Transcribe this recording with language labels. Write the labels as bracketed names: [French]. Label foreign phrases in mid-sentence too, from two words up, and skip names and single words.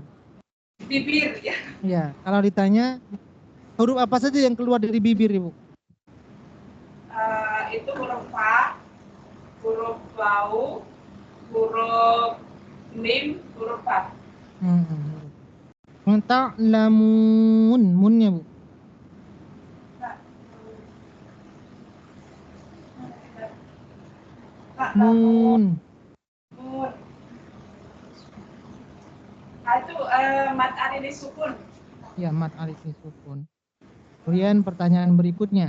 [Indonesian] bibir ya. Ya, kalau ditanya huruf apa saja yang keluar dari bibir, Ibu? Itu huruf fa, huruf bau, huruf mim, huruf fa. Ta'lamun, munnya, Bu. Mun. Itu mat alif sukun. Ya, mat alif sukun. Kemudian pertanyaan berikutnya.